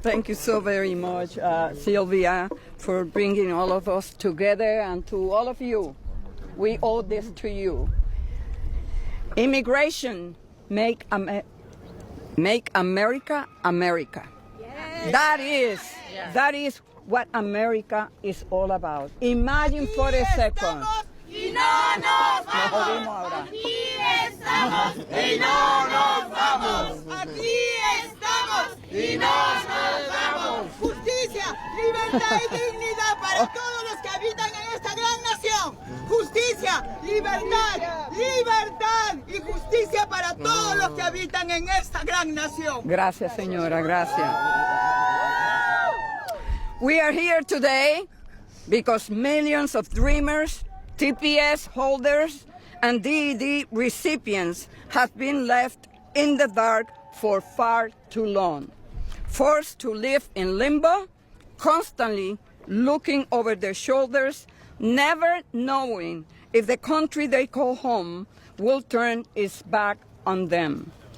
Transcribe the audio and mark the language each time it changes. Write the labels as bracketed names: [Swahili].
[English] Thank you so very much, Sylvia, for bringing all of us together, and to all of you. We owe this to you. Immigration, make America America. Yes. That is what America is all about. Imagine for a second. [Spanish] Y no nos vamos. Aquí estamos y no nos vamos. Aquí estamos y no nos vamos. Justicia, libertad y dignidad para todos los que habitan en esta gran nación. Justicia, libertad, libertad y justicia para todos los que habitan en esta gran nación. Gracias, señora, gracias. [English] We are here today because millions of dreamers, TPS holders, and DED recipients have been left in the dark for far too long, forced to live in limbo, constantly looking over their shoulders, never knowing if the country they call home will turn its back on them.